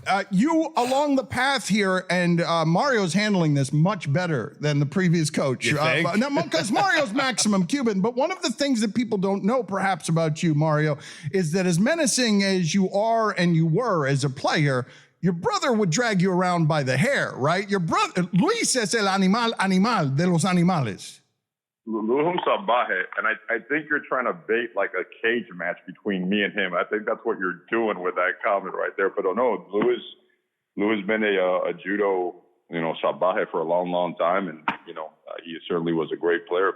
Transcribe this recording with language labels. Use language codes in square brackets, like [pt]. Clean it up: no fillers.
[en] You along the path here, and Mario's handling this much better than the previous coach. You think? Because Mario's maximum Cuban. But one of the things that people don't know perhaps about you, Mario, is that as menacing as you are and you were as a player, your brother would drag you around by the hair, right? Your brother, [es] Luis es el animal de los animales. [en] Luis salvaje, and I think you're trying to bait like a cage match between me and him. I think that's what you're doing with that comment right there. But no, Luis been a judo, salvaje for a long, long time, and he certainly was a great player.